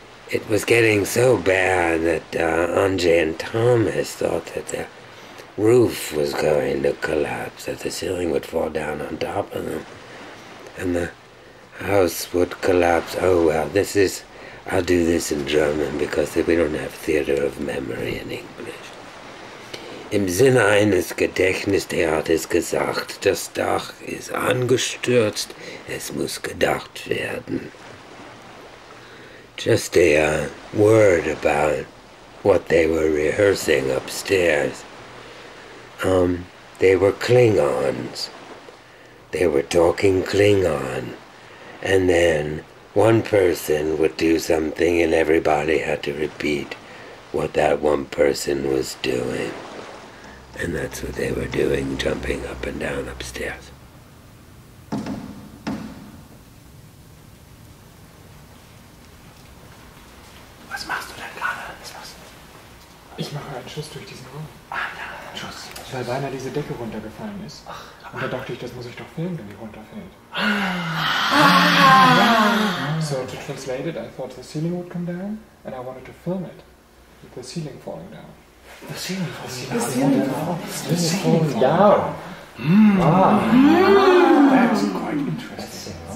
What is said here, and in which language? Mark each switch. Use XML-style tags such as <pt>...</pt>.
<en>It was getting so bad that Andre and Thomas thought that the roof was going to collapse, that the ceiling would fall down on top of them, and the house would collapse. Oh well, I'll do this in German because we don't have theater of memory in English.</en> <de>Im Sinne eines Gedächtnistheaters gesagt, das Dach ist angestürzt, es muss gedacht werden.</de> <en>Just a word about what they were rehearsing upstairs. they were Klingons. They were talking Klingon, and then one person would do something and everybody had to repeat what that one person was doing. And that's what they were doing, jumping up and down upstairs.</en> <de>Was machst du denn gerade? Ich mache einen Schuss durch diesen Raum. Ah ja, Schuss. Weil beinahe diese Decke runtergefallen ist. Und da dachte ich, das muss ich doch filmen, wenn die runterfällt.</de> <en>So to translate it, I thought the ceiling would come down, and I wanted to film it with the ceiling falling down. The ceiling falling down. That's quite interesting.</en>